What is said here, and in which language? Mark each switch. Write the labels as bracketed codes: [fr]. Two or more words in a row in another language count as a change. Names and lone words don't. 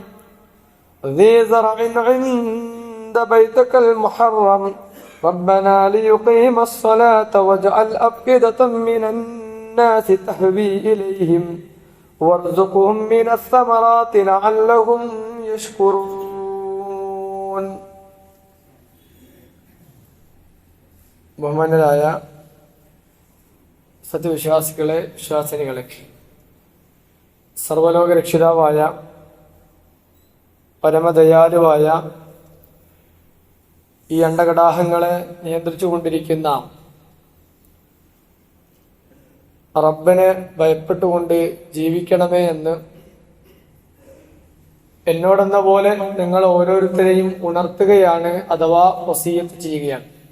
[ar] عند بيتك المحرم ربنا ليقيم الصلاة واجعل أفئدة من الناس تهوي إليهم وارزقهم من الثمرات لعلهم يشكرون. [ml] ബഹുമാന്യരായ സത്യവിശ്വാസികളെ, വിശ്വാസിനികളെ, സർവലോക രക്ഷിതാവായ പരമദയാലുവായ ഈ അണ്ടകടാഹങ്ങളെ നിയന്ത്രിച്ചു കൊണ്ടിരിക്കുന്ന റബ്ബിനെ ഭയപ്പെട്ടുകൊണ്ട് ജീവിക്കണമേ എന്ന് എന്നോടെന്ന പോലെ നിങ്ങൾ ഓരോരുത്തരെയും ഉണർത്തുകയാണ്, അഥവാ വസിയത്ത് ചെയ്യുകയാണ്.